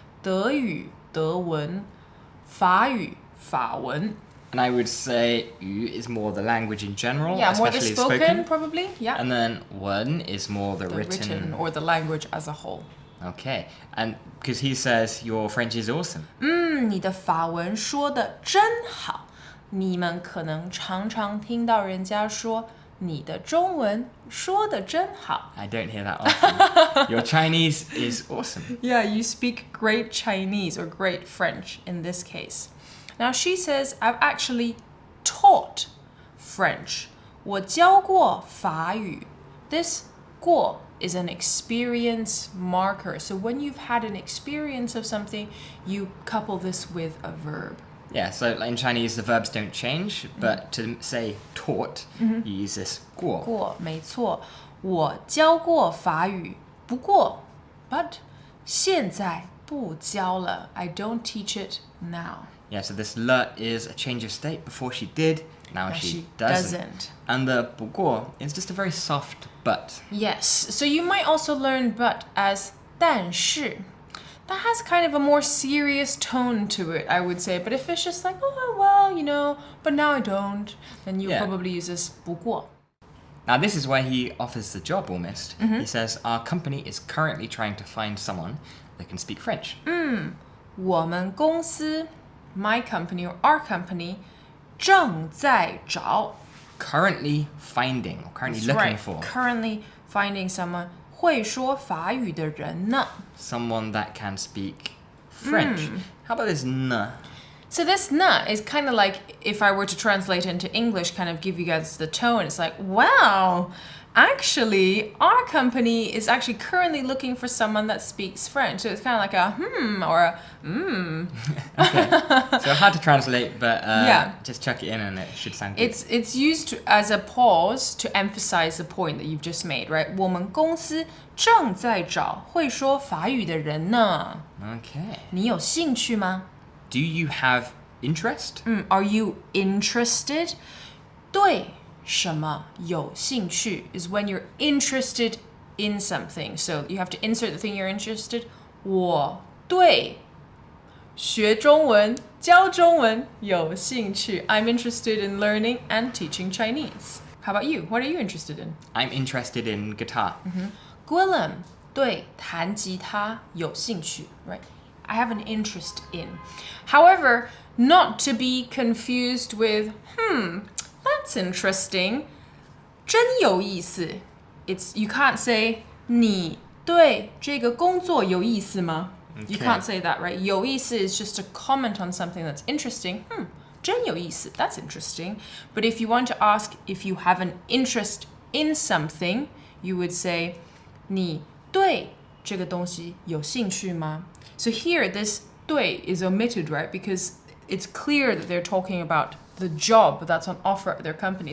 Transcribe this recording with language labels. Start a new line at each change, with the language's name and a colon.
Chinese: 德语, 德文, 法语, 法文.
English: And I would say yu is more the language in general, Yeah, more the especially spoken, probably. Yeah. And then wen is more the written. or the language as a whole. Okay, and because he says your French is awesome.
Chinese: 你的法文说得真好。你们可能常常听到人家说你的中文说得真好。
English: I don't hear that often. Your Chinese is awesome. Yeah, you speak great Chinese or great French in this case. Now she says, I've actually taught French.
Chinese: 我教过法语.
English: This 过 is an experience marker. So when you've had an experience of something, you couple this with a verb. Yeah, so in Chinese the verbs don't change, but to say taught, you use this 过.
Chinese: 过，没错。我教过法语，不过 but 现在不教了。
English: I don't teach it now. Yeah, so this le is a change of state. Before she did, now she doesn't. And the 不过 is just a very soft but. Yes, so you might also learn but as 但是. That has kind of a more serious tone to it, I would say. But if it's just like, oh, well, you know, but now I don't, then you'll probably use this 不过. Now, this is where he offers the job almost. He says, Our company is currently trying to find someone that can speak French.
Chinese: 我们公司
English: my company or our company
Chinese: 正在找
English: Currently finding, or currently That's looking right. for Currently finding someone
Chinese: 会说法语的人呢
English: someone that can speak French. How about this n? So this na is kind of like, if I were to translate into English, kind of give you guys the tone, it's like, wow, actually, our company is actually currently looking for someone that speaks French. So it's kind of like a or a Okay. So hard to translate, but Yeah. just chuck it in and it should sound good. It's used as a pause to emphasize the point that you've just made, right?
Chinese: 我们公司正在找会说法语的人呢。
English: Okay.
Chinese: 你有兴趣吗？
English: Do you have interest? Are you interested?
Chinese: 对什么有兴趣
English: is when you're interested in something. So you have to insert the thing you're interested.
Chinese: 我对学中文教中文有兴趣
English: I'm interested in learning and teaching Chinese. How about you? What are you interested in? I'm interested in guitar.
Chinese: Gwilym 对弹吉他有兴趣 right?
English: I have an interest in. However, not to be confused with, that's interesting.
Chinese: 真有意思.
English: You can't say
Chinese: 你对这个工作有意思吗?
English: You Okay. can't say that, right? 有意思 is just a comment on something that's interesting.
Chinese: 真有意思,
English: that's interesting. But if you want to ask if you have an interest in something, you would say
Chinese: 你对这个东西有兴趣吗?
English: So here, this 对 is omitted, right? Because it's clear that they're talking about the job that's on offer at their company.